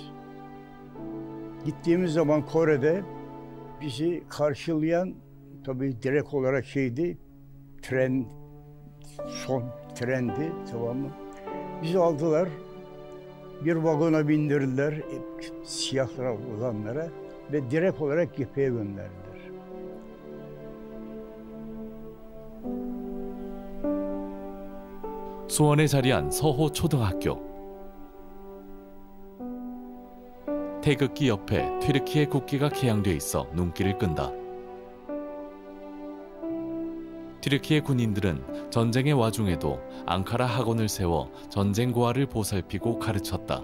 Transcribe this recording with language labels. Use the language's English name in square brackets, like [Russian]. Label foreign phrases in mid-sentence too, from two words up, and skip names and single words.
[Turkish] Gittiğimiz zaman Kore'de bizi karşılayan tabii direkt olarak tren, son trendi, tamam mı? Bizi aldılar, bir vagona bindirdiler, siyahlar olanlara ve direkt olarak cepheye gönderdiler. [Korean] 수원에 자리한 서호 초등학교. 태극기 옆에 튀르키예 국기가 개양돼 있어 눈길을 끈다. 튀르키예 군인들은 전쟁의 와중에도 앙카라 학원을 세워 전쟁 고아를 보살피고 가르쳤다.